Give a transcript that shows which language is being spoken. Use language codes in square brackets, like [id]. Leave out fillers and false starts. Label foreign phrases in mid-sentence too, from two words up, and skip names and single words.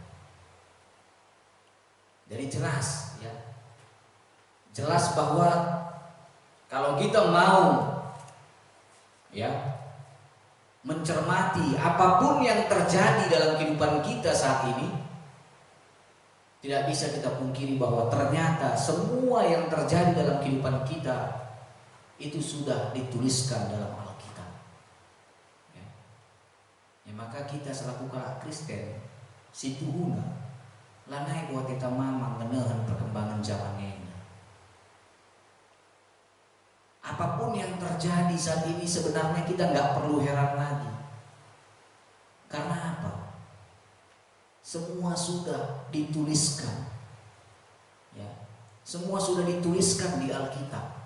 [id] Jadi jelas ya, jelas bahwa kalau kita mau ya mencermati apapun yang terjadi dalam kehidupan kita saat ini, Tidak bisa kita pungkiri bahwa ternyata semua yang terjadi dalam kehidupan kita itu sudah dituliskan dalam Alkitab. Ya. Ya, maka kita selaku Kristen, [btx] situhuna, lanai buat kita mamang menehan [id] perkembangan zaman ini. Apapun yang terjadi saat ini sebenarnya kita nggak perlu heran lagi. Karena apa? Semua sudah dituliskan, ya, semua sudah dituliskan di Alkitab.